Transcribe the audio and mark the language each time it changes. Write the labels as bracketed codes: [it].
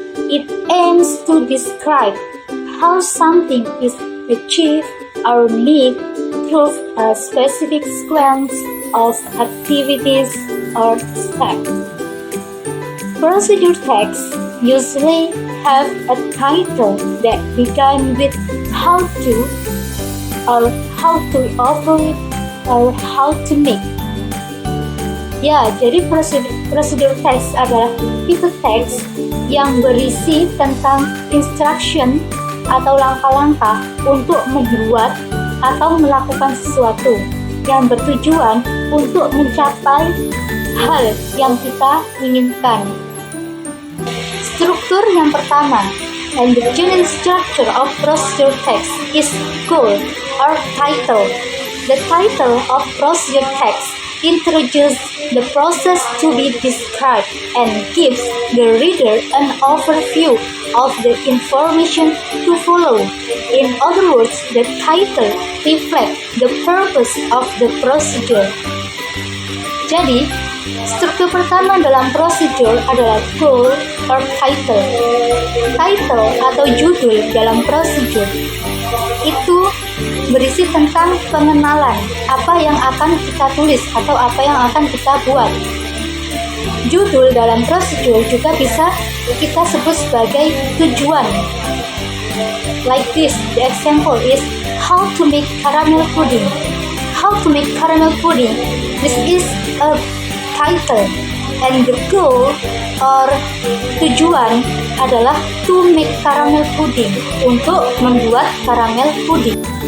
[en] It aims to describe how something is achieved or made through a specific sequence of activities or steps. Procedure texts usually have a title that begins with how to, or how to operate, or how to make. [id] Ya, jadi prosedur text adalah tipe teks yang berisi tentang instruction atau langkah-langkah untuk membuat atau melakukan sesuatu yang bertujuan untuk mencapai hal yang kita inginkan. Struktur yang pertama, [en] and the general structure of procedure text is goal or title. The title of procedure text introduces the process to be described and gives the reader an overview of the information to follow. In other words, the title reflects the purpose of the procedure. [id] Jadi, struktur pertama dalam prosedur adalah [en] goal or title. [id] Title atau judul dalam prosedur itu berisi tentang pengenalan apa yang akan kita tulis atau apa yang akan kita buat. Judul dalam prosedur juga bisa kita sebut sebagai tujuan. [en] Like this, the example is how to make caramel pudding. How to make caramel pudding. This is a title, and the goal or [id] tujuan adalah [en] to make caramel pudding, [id] untuk membuat caramel pudding.